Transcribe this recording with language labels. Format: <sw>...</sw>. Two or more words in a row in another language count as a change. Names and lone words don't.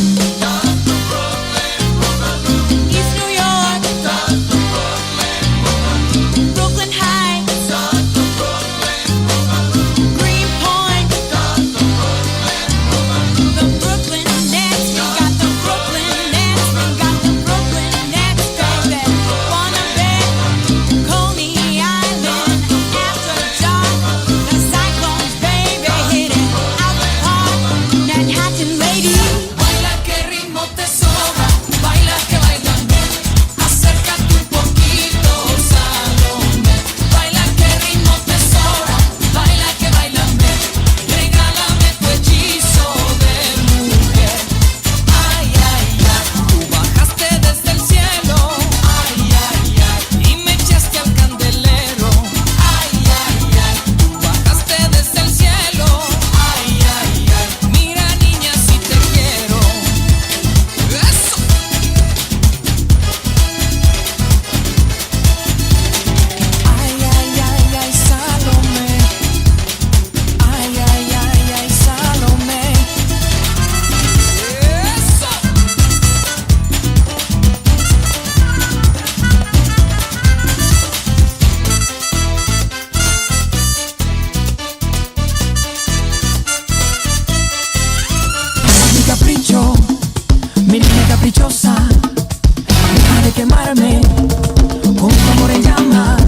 <en>East New York, Brooklyn High, Greenpoint, the Brooklyn Nets, we got the Brooklyn Nets, we got the Brooklyn Nets, baby. Wanna bet Coney Island after dark? The Cyclones, baby, hit it out the park. Manhattan lady,</en> <es>baila que ritmo te sobra, baila que bailame, acércate un poquito, Salome, baila que ritmo te sobra, baila que bailame, regálame tu hechizo de mujer. Ay, ay, ay, tú bajaste desde el cielo, ay, ay, ay, y me echaste al candelero, ay, ay, ay, tú bajaste desde el cielo, ay, ay, ay, mira niña si te quiero, eso. Ay, ay, ay, ay, Salome, ay, ay, ay, ay, Salome, eso. Mi capricho, mi niña caprichosa, deja de quemarme con tu amor en llamas.</es>